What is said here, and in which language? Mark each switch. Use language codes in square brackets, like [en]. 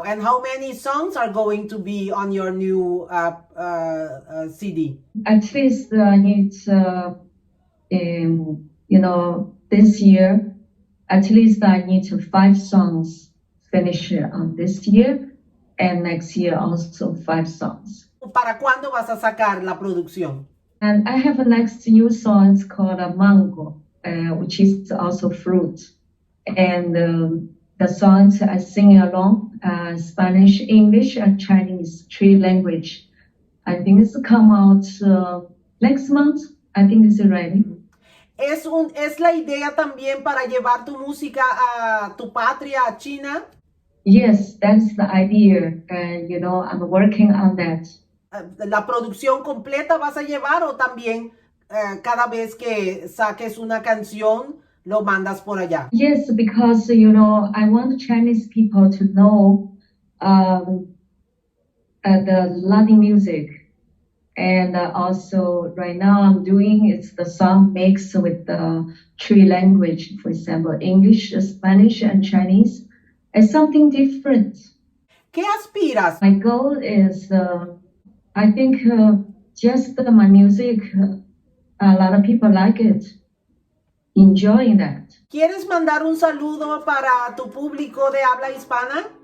[en] And how many songs are going to be on your new CD? At least I need, you know, this year, at least I need 5 songs finish on this year, and next year also 5 songs. [es] ¿Para cuándo vas a sacar la producción? [en] And I have a next new song, it's called Mango, which is also fruit. And the songs I sing along, Spanish, English, and Chinese, 3 language. I think it's come out next month. I think it's ready. [es] ¿Es la idea también para llevar tu música a tu patria, a China? [en] Yes, that's the idea. You know, I'm working on that. [es] ¿La producción completa vas a llevar o también cada vez que saques una canción lo mandas por allá? [en] Yes, because, you know, I want Chinese people to know the Latin music. And also right now I'm doing it's the song mix with the 3 language, for example, English, Spanish, and Chinese. It's something different. [es] ¿Qué aspiras? [en] My goal is, I think, just my music, a lot of people like it, enjoying that. [es] ¿Quieres mandar un saludo para tu público de habla hispana?